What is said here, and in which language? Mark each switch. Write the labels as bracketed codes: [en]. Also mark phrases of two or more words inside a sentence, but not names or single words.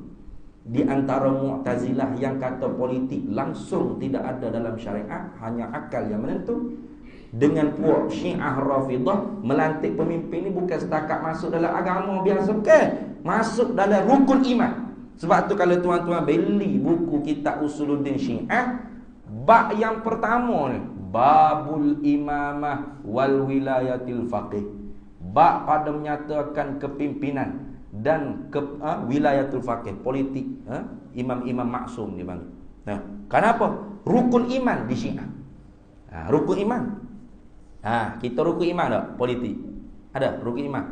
[ms] Di antara Mu'tazilah yang kata politik langsung tidak ada dalam syariat, hanya akal yang menentu. Dengan puak Syiah Rafidah, melantik pemimpin ni bukan setakat masuk dalam agama biasa, bukan. Masuk dalam rukun iman. Sebab tu kalau tuan-tuan beli buku kitab Usuluddin Syiah, bab yang pertama ni, [ar] باب الإمامة والولاية الفقيه. [ms] Bab pada menyatakan kepimpinan dan [ar] ولاية الفقيه, [ms] politik, imam-imam maksum dia panggil. Kenapa? Rukun iman di Syiah. Rukun iman. Kita rukun iman tak? Politik. Ada rukun iman?